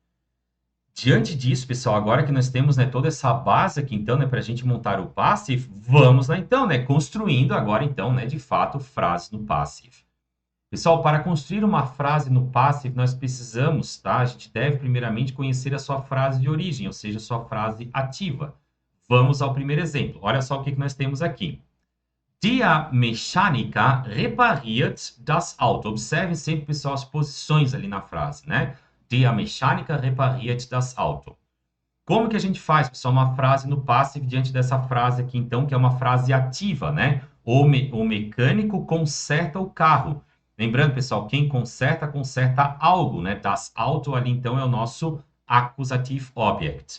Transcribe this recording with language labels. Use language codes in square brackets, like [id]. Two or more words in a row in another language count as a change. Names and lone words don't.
[pt] Diante disso, pessoal, agora que nós temos, né, toda essa base aqui, então, né, para a gente montar o Passive, vamos lá, então, né, construindo agora, então, né, de fato, frases no Passive. Pessoal, para construir uma frase no Passive, nós precisamos, tá? A gente deve, primeiramente, conhecer a sua frase de origem, ou seja, a sua frase ativa. Vamos ao primeiro exemplo. Olha só o que nós temos aqui. [de] Der Mechaniker repariert das Auto. [pt] Observem sempre, pessoal, as posições ali na frase, né? [de] Der Mechaniker repariert das Auto. [pt] Como que a gente faz, pessoal, uma frase no Passive diante dessa frase aqui, então, que é uma frase ativa, né? O mecânico conserta o carro. Lembrando, pessoal, quem conserta, conserta algo, né? [de] Das Auto [pt] ali, então, é o nosso [en] Accusative Object.